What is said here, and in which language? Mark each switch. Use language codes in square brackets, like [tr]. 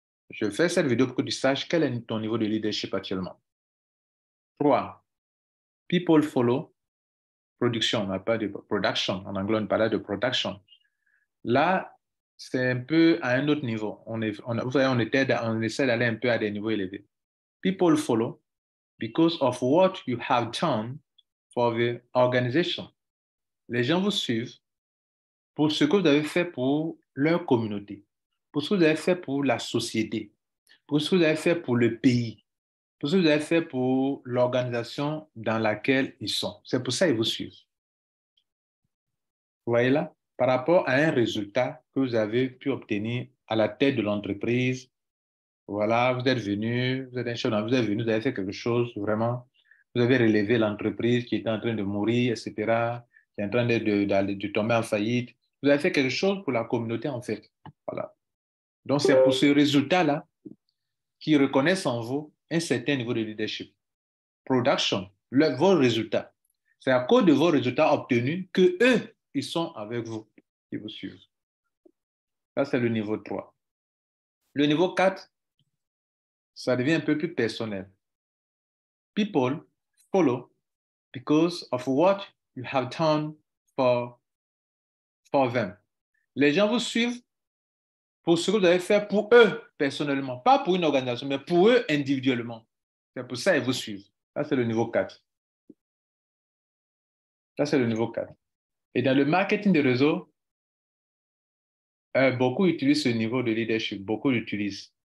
[fr] Je fais cette vidéo pour que tu saches quel est ton niveau de leadership actuellement. 3. [en] People follow production. [fr] On n'a pas de production. En anglais, on parlait de production. Là, c'est un peu à un autre niveau. Vous voyez, on essaie d'aller un peu à des niveaux élevés. [en] People follow because of what you have done for the organization. [fr] Les gens vous suivent pour ce que vous avez fait pour leur communauté, pour ce que vous avez fait pour la société, pour ce que vous avez fait pour le pays. pour ce que vous avez fait pour l'organisation dans laquelle ils sont. C'est pour ça qu'ils vous suivent. Vous voyez là? Par rapport à un résultat que vous avez pu obtenir à la tête de l'entreprise, voilà, vous êtes venu, vous êtes un chef, vous êtes venu, vous avez fait quelque chose, vraiment, vous avez relevé l'entreprise qui était en train de mourir, etc., qui est en train de tomber en faillite. Vous avez fait quelque chose pour la communauté, en fait. Voilà. Donc, c'est pour ce résultat-là qu'ils reconnaissent en vous un certain niveau de leadership. Production, vos résultats. C'est à cause de vos résultats obtenus que eux, ils sont avec vous, ils vous suivent. Ça, c'est le niveau 3. Le niveau 4, ça devient un peu plus personnel. [en] People follow because of what you have done for, for them. [fr] Les gens vous suivent pour ce que vous avez fait pour eux personnellement, pas pour une organisation, mais pour eux individuellement. C'est pour ça qu'ils vous suivent. Ça, c'est le niveau 4. Ça, c'est le niveau 4. Et dans le marketing de réseau, beaucoup utilisent ce niveau de leadership, beaucoup l'utilisent.